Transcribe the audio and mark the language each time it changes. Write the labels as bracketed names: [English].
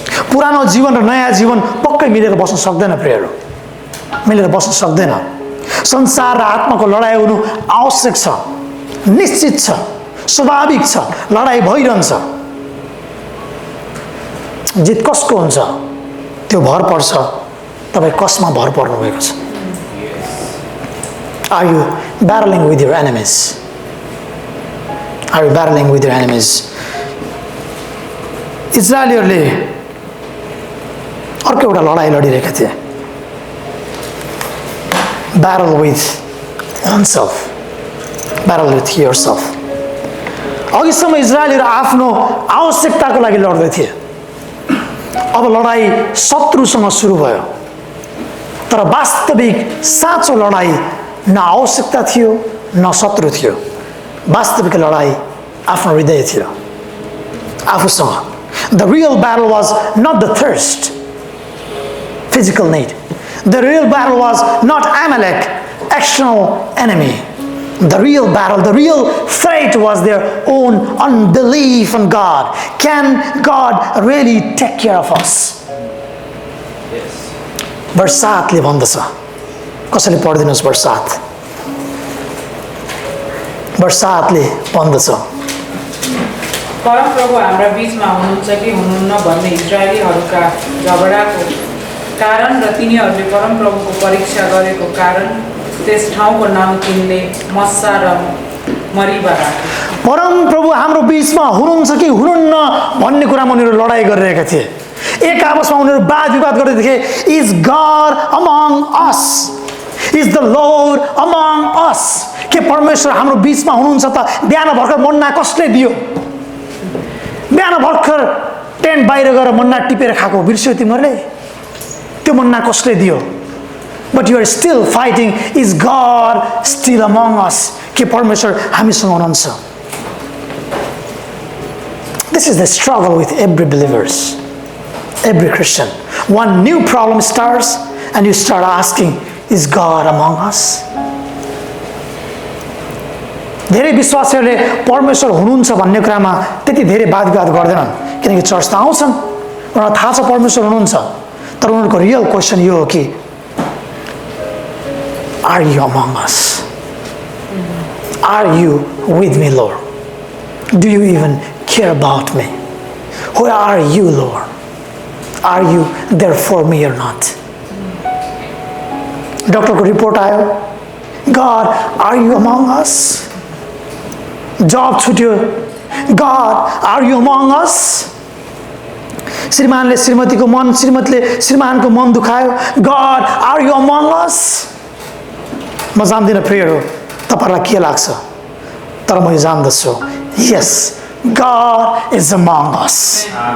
[Nepali] पुरानो जीवन र नयाँ जीवन पक्कै मिलेर बस्न सक्दैन प्रियहरू, मिलेर बस्न सक्दैन। संसार र आत्माको लडाइँ हुनु आवश्यक छ, निश्चित छ, स्वाभाविक छ। लडाइँ भइरहन्छ। जित कसको हुन्छ त्यो भर पर्छ तपाईँ कसमा भर पर्नु भएको छ। [English] Are you battling with your enemies? Are you battling with your enemies? [Nepali] इजरायलीहरूले अर्को एउटा लडाइँ लडिरहेका थिए। [English] Battle with oneself. Battle with yourself. [Nepali] अघिसम्म इजरायलीहरू आफ्नो आवश्यकताको लागि लड्दै थिए। अब लडाइँ शत्रुसँग सुरु भयो। तर वास्तविक साँचो लडाइँ न आवश्यकता थियो न शत्रु थियो। वास्तविक लडाइँ आफ्नो हृदय थियो, आफूसँग। [English] The real battle was not the thirst, physical need. The real battle was not Amalek, external enemy. The real battle, the real threat was their own unbelief in God. Can God really take care of us? Yes. [Nepali] Verse 7 ले भन्दछ, कसैले पढिदिनुहोस् verse 7. Verse 7 ले भन्दछ, परमप्रभु हाम्रा बीचमा हुनुहुन्छ कि हुनुहुन्न भन्ने इजरायलीहरूका झगडाको कारण र तिनीहरूले परमप्रभुको परीक्षा गरेको कारण त्यस ठाउँको नाम तिनले मस्सा र मरिबा राखे। परमप्रभु हाम्रो बीचमा हुनुहुन्छ कि हुनुहुन्न भन्ने कुरामा उनीहरू लडाइँ गरिरहेका थिए। एक आपसमा उनीहरू वाद विवाद गर्दै थिए। [English] Is God among us? Is the Lord among us? [Nepali] के परमेश्वर हाम्रो बीचमा हुनुहुन्छ त? बिहान भर्खर मन्ना कसले दियो? बिहान भर्खर टेन्ट बाहिर गएर मन्ना टिपेर खाएको बिर्स्यो तिमीहरूले? त्यो मन्ना कसले दियो? [English] But you are still fighting. Is God still among us? [Nepali] के परमेश्वर हामीसँग हुनुहुन्छ? [English] This is the struggle with every believers, every Christian. One new problem starts and you start asking, is God among us? [Nepali] धेरै विश्वासीहरूले परमेश्वर हुनुहुन्छ भन्ने कुरामा त्यति धेरै वाद विवाद गर्दैनन्, किनकि चर्च त आउँछन्, उनीहरूलाई थाहा छ परमेश्वर हुनुहुन्छ। तर उनीहरूको रियल क्वेसन यो हो कि [English] are you among us? Are you with me, Lord? Do you even care about me? Where are you, Lord? Are you there for me or not? [Nepali] डक्टरको रिपोर्ट आयो, [English] God, are you among us? [Nepali] जब छुट्यो, [English] God, are you among us? [Nepali] श्रीमानले श्रीमतीको मन, श्रीमतीले श्रीमानको मन दुखायो, [English] God, are you among us? [Nepali] म जान्दिनँ प्रियहरू तपाईँहरूलाई के लाग्छ, तर म यो जान्दछु, [English] yes, God is among us.